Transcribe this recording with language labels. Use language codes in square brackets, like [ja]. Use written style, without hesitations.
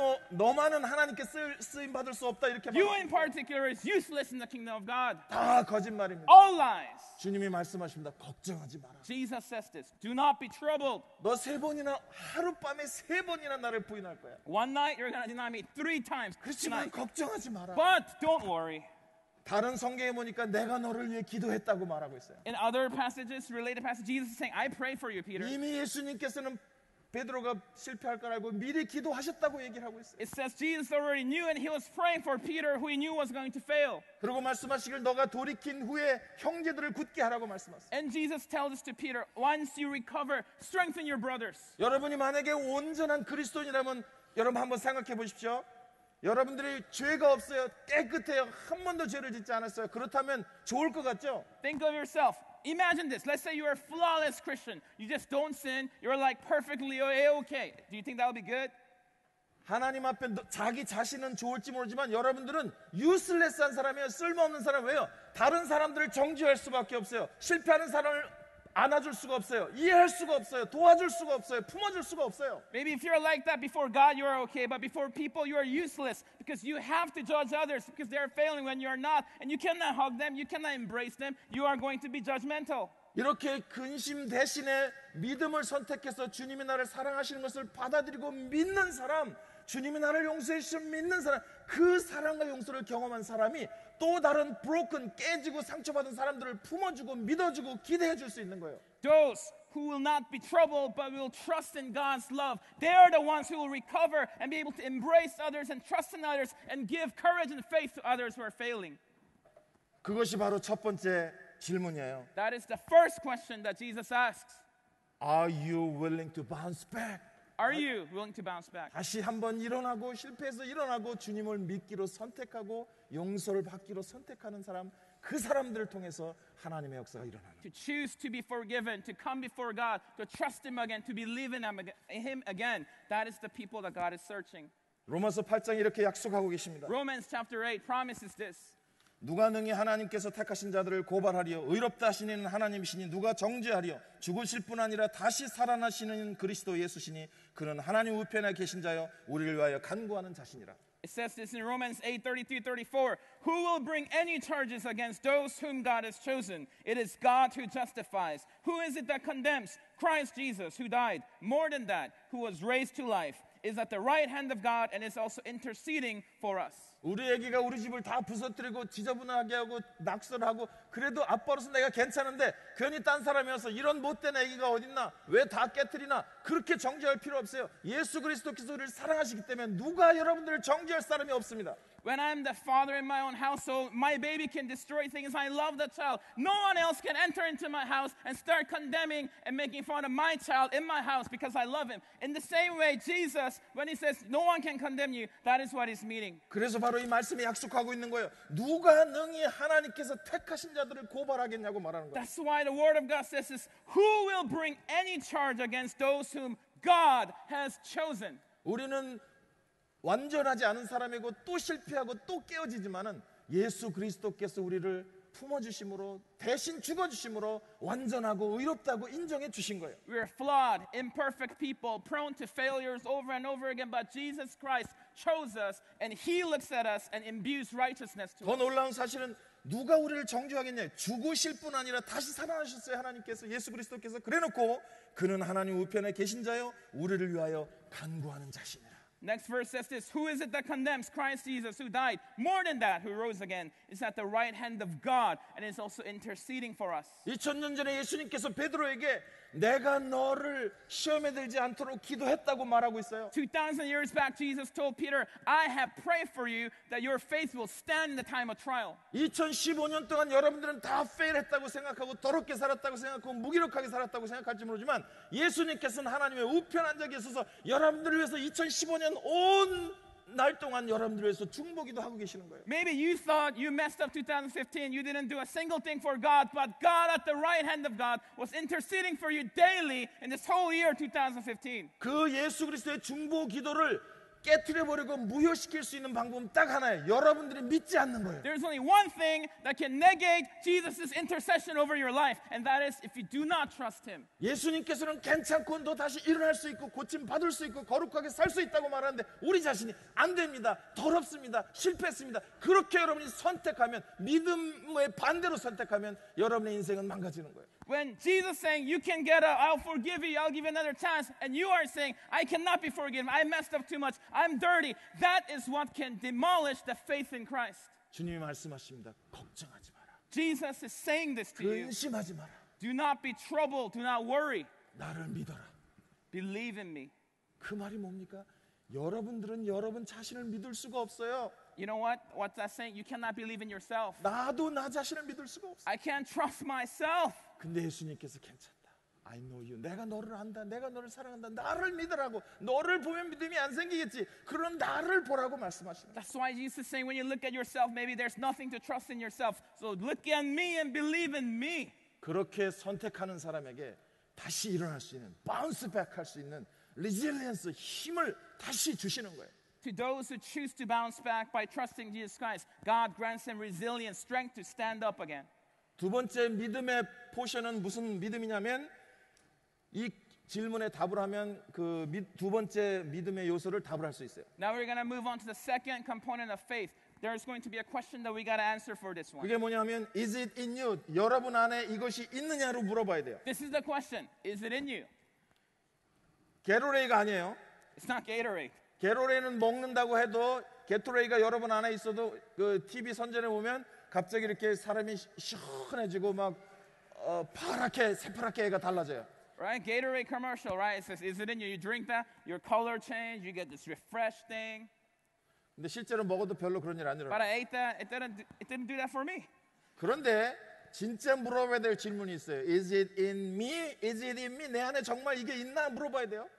[ko] 너만은 하나님께 쓰임 받을 수 없다 이렇게 [en] You in particular is useless in the kingdom of God. [ko] 다 거짓말입니다. [en] All lies. [ko] 주님이 말씀하십니다. 걱정하지 마라. [en] Jesus says this. Do not be troubled. [ko] 너 3번이나 하룻밤에 3번이나 나를 부인할 거야. [en] One night you're going to deny me 3 times [ko] 그렇지만 [en] tonight. [ko] 걱정하지 마라. [en] But don't worry. [ko] 다른 성경에 보니까 내가 너를 위해 기도했다고 말하고 있어요. [en] In other passages, related passages, Jesus is saying, I pray for you, Peter. [ko] 이미 예수님께서는 베드로가 실패할 걸 알고 미리 기도하셨다고 얘기를 하고 있어요. [en] It says Jesus already knew and he was praying for Peter who he knew was going to fail. [ko] 그리고 말씀하시길 너가 돌이킨 후에 형제들을 굳게 하라고 말씀하셨어요. [en] And Jesus tells us to Peter, once you recover, strengthen your brothers. [ko] 여러분이 만약에 온전한 그리스도인이라면 여러분 한번 생각해 보십시오. 여러분들이 죄가 없어요. 깨끗해요. 한 번도 죄를 짓지 않았어요. 그렇다면 좋을 것 같죠? [en] Think of yourself. Imagine this. Let's say you're a flawless Christian. You just don't sin. You're like perfectly okay. Do you think that would be good? [ko] 하나님 앞에 자기 자신은 좋을지 모르지만 여러분들은 유슬레스한 사람이에요. 쓸모없는 사람. 왜요? 다른 사람들을 정죄할 수밖에 없어요. 실패하는 사람을 안아줄 수가 없어요. 이해할 수가 없어요. 도와줄 수가 없어요. 품어줄 수가 없어요. [en] Maybe if you're like that before God, you are okay. But before people, you are useless. Because you have to judge others because they're failing when you're not. And you cannot hug them. You cannot embrace them. You are going to be judgmental. [ko] 이렇게 근심 대신에 믿음을 선택해서 주님이 나를 사랑하시는 것을 받아들이고 믿는 사람, 주님이 나를 용서해 주시는 믿는 사람, 그 사랑과 용서를 경험한 사람이 또 다른 broken, 깨지고 상처받은 사람들을 품어주고 믿어주고 기대해 줄 수 있는 거예요. [en] Those who will not be troubled but will trust in God's love. They are the ones who will recover and be able to embrace others and trust in others and give courage and faith to others who are failing. [ko] 그것이 바로 첫 번째 질문이에요. [en] That is the first question that Jesus asks. Are you willing to bounce back? Are you willing to bounce back? [ko] 다시 한번 일어나고 실패해서 일어나고 주님을 믿기로 선택하고 용서를 받기로 선택하는 사람, 그 사람들을 통해서 하나님의 역사가 일어나는. [en] To choose to be forgiven, to come before God, to trust Him again, to believe in Him again. That is the people that God is searching. [ko] 로마서 8장 이렇게 약속하고 계십니다. [en] Romans chapter 8 promises this. [ko] 누가 능히 하나님께서 택하신 자들을 고발하리요 의롭다 하시는 하나님이시니 누가 정죄하리요 죽으실 뿐 아니라 다시 살아나시는 그리스도 예수시니 그는 하나님 우편에 계신 자여 우리를 위하여 간구하는 자시니라. [en] It says this in Romans 8:33-34. Who will bring any charges against those whom God has chosen? It is God who justifies. Who is it that condemns? Christ Jesus, who died. More than that, who was raised to life, is at the right hand of God and is also interceding for us. [ko] 우리 애기가 우리 집을 다 부서뜨리고 지저분하게 하고 낙설하고 그래도 아빠로서 내가 괜찮은데 괜히 딴 사람이 와서 이런 못된 애기가 어딨나 왜 다 깨트리나 그렇게 정죄할 필요 없어요. 예수 그리스도께서 우리를 사랑하시기 때문에 누가 여러분들을 정죄할 사람이 없습니다. [en] When I'm the father in my own household, my baby can destroy things. I love the child. No one else can enter into my house and start condemning and making fun of my child in my house because I love him. In the same way, Jesus, when he says no one can condemn you, that is what he's meaning. [ko] 그래서 바로 이 말씀이 약속하고 있는 거예요. 누가 능히 하나님께서 택하신 자들을 고발하겠냐고 말하는 거예요. [en] That's why the word of God says this, who will bring any charge against those whom God has chosen? [ko] 우리는 완전하지 않은 사람이고 또 실패하고 또 깨어지지만은 예수 그리스도께서 우리를 품어주심으로 대신 죽어주심으로 완전하고 의롭다고 인정해 주신 거예요. [en] We are flawed, imperfect people, prone to failures over and over again, but Jesus Christ chose us and He looks at us and imbues righteousness to [ko] 더 [en] us. [ko] 놀라운 사실은 누가 우리를 정죄하겠냐? 죽으실 뿐 아니라 다시 살아나셨어요. 하나님께서 예수 그리스도께서 그래놓고 그는 하나님 우편에 계신 자요 우리를 위하여 간구하는 자시니라. [en] Next verse says this, who is it that condemns? Christ Jesus, who died. More than that, who rose again, is at the right hand of God and is also interceding for us. [ko] 2000년 전에 예수님께서 베드로에게 내가 너를 시험에 들지 않도록 기도했다고 말하고 있어요. [en] 2,000 years back, Jesus told Peter, I have prayed for you that your faith will stand in the time of trial. [ko] 2015년 동안 여러분들은 다 페일했다고 생각하고 더럽게 살았다고 생각하고 무기력하게 살았다고 생각할지 모르지만 예수님께서는 하나님의 우편 앉아 계셔서 여러분들을 위해서 2015년 온 날 동안 여러분들을 위해서 중보기도 하고 계시는 거예요. [en] Maybe you thought you messed up 2015, you didn't do a single thing for God, but God at the right hand of God was interceding for you daily in this whole year 2015. [ko] 그 예수 그리스도의 중보기도를 깨트려버리고 무효시킬 수 있는 방법은 딱 하나예요. 여러분들이 믿지 않는 거예요. [en] There's only one thing that can negate Jesus' intercession over your life, and that is if you do not trust Him. [ko] 예수님께서는 괜찮고 너 다시 일어날 수 있고 고침 받을 수 있고 거룩하게 살 수 있다고 말하는데 우리 자신이 안 됩니다. 더럽습니다. 실패했습니다. 그렇게 여러분이 선택하면 믿음의 반대로 선택하면 여러분의 인생은 망가지는 거예요. [en] When Jesus saying, you can get up, I'll forgive you, I'll give you another chance, and you are saying, I cannot be forgiven, I messed up too much, I'm dirty, that is what can demolish the faith in Christ. [ko] 주님이 말씀하십니다. 걱정하지 마라. [en] Jesus is saying this to you. [ko] 근심하지 마라. [en] Do not be troubled, do not worry. [ko] 나를 믿어라. [en] Believe in me. [ko] 그 말이 뭡니까? 여러분들은 여러분 자신을 믿을 수가 없어요. [en] You know what? What's that saying? You cannot believe in yourself. [ko] 나도 나 자신을 믿을 수가 없어. [en] I can't trust myself. [ko] 근데 예수님께서 괜찮다. [en] I know you. [ko] 내가 너를 안다. 내가 너를 사랑한다. 나를 믿으라고. 너를 보면 믿음이 안 생기겠지. 그럼 나를 보라고 말씀하시는 거예요. [en] That's why Jesus is saying when you look at yourself, maybe there's nothing to trust in yourself. So look at me and believe in me. [ko] 그렇게 선택하는 사람에게 다시 일어날 수 있는, 바운스 백할 수 있는 리질리언스, 힘을 다시 주시는 거예요. [en] To those who choose to bounce back by trusting Jesus Christ, God grants them resilience, strength to stand up again. [ko] 두 번째 믿음의 포션은 무슨 믿음이냐면 이 질문에 답을 하면 그 두 번째 믿음의 요소를 답을 할 수 있어요. [en] Now we're going to move on to the second component of faith. There's going to be a question that we got to answer for this one. [ko] 그게 뭐냐면 [en] is it in you? [ko] 여러분 안에 이것이 있느냐로 물어봐야 돼요. [en] This is the question. Is it in you? [ko] 게로레이가 아니에요. [en] It's not Gatorade. [ko] 게로레이는 먹는다고 해도 게토레이가 여러분 안에 있어도 그 TV 선전에 보면 갑자기 이렇게 사람이 시원해지고 막 파랗게 새파랗게 애가 달라져요. [en] Right? Gatorade commercial, right? It says, is it in you? You drink that, your color change, you get this refresh thing. [ko] 근데 실제로 먹어도 별로 그런 일 안 [en] But [ko] 일어나요. [en] I ate that, it didn't do that for me. [ko] 그런데 진짜 물어봐야 될 질문이 있어요. [en] Is it in me? Is it in me? [ko] 내 안에 정말 이게 있나 물어봐야 돼요.